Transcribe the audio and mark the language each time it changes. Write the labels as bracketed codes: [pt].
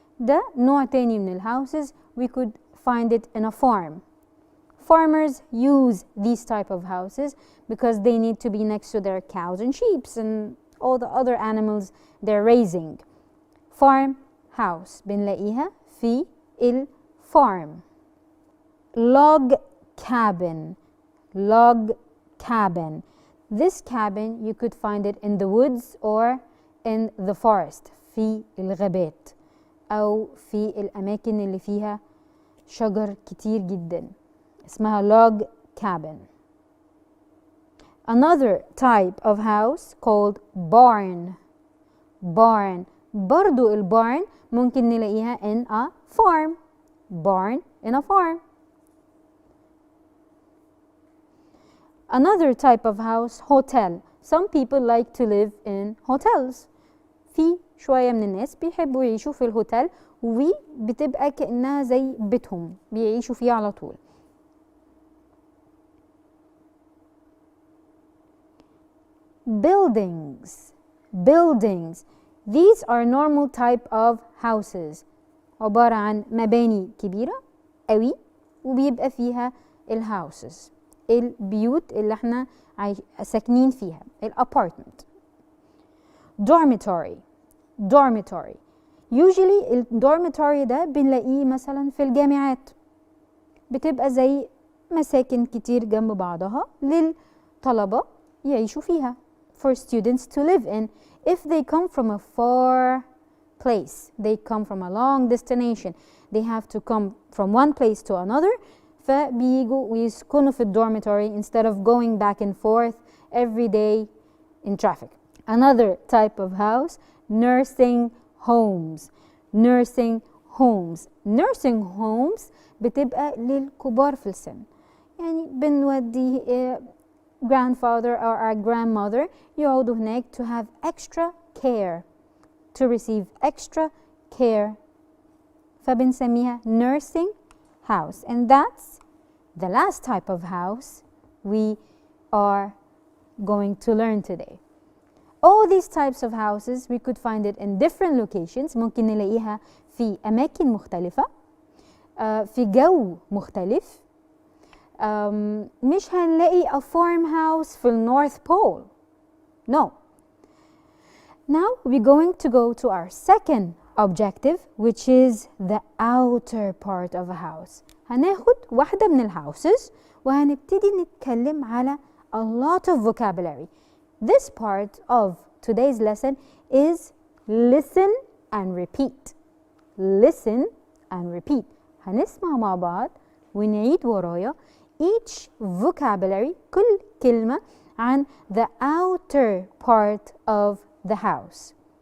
[ar] ده نوع تاني من الhouses. [en] We could find it in a farm. Farmers use these type of houses because they need to be next to their cows and sheep and all the other animals they're raising. [ar] Farmhouse بنلاقيها في الfarm. [en] Log cabin. Log cabin. This cabin you could find it in the woods or in the forest. [ar] في الغابات أو في الأماكن اللي فيها شجر كتير جدا. اسمها [en] log cabin. Another type of house called barn. Barn. [ar] برضو الbarn ممكن نلاقيها [en] in a farm. Barn in a farm. Another type of house, hotel. Some people like to live in hotels. [ar] في شوية من الناس بيحبوا يعيشوا في الهوتيل وبتبقى كأنها زي بيتهم بيعيشوا فيه على طول. [en] Buildings. Buildings. These are normal type of houses. [ar] عبارة عن مباني كبيرة قوي وبيبقى فيها الهاوسز. البيوت اللي احنا ساكنين فيها. الابارتمنت. [en] Dormitory. Dormitory. [ar] Usually الدورميتوري ده بنلاقيه مثلا في الجامعات. بتبقى زي مساكن كتير جنب بعضها للطلبة يعيشوا فيها. [en] For students to live in. If they come from a far place, they come from a long destination, they have to come from one place to another, [ar] فبيجوا ويسكنوا في الدورميتوري [en] instead of going back and forth every day in traffic. Another type of house, nursing homes. Nursing homes. [ar] Nursing homes بتبقى للكبار في السن. يعني بنودي [en] grandfather or our grandmother [ar] يقعدوا هناك [en] to have extra care, to receive extra care. [ar] فبنسميها [en] nursing house. And that's the last type of house we are going to learn today. All these types of houses we could find it in different locations. [ar] ممكن نلاقيها في أماكن مختلفة في جو مختلف. مش هنلاقي [en] a farmhouse [ar] في [en] North Pole. No. Now we're going to go to our second objective, which is the outer part of a house. [ar] هناخد واحدة من الhouses وهنبتدي نتكلم على [en] a lot of vocabulary. This part of today's lesson is listen and repeat. Listen and repeat. [ar] هنسمع مع بعض ونعيد ورايا [en] each vocabulary [ar] كل كلمة عن [en] the outer part of the house.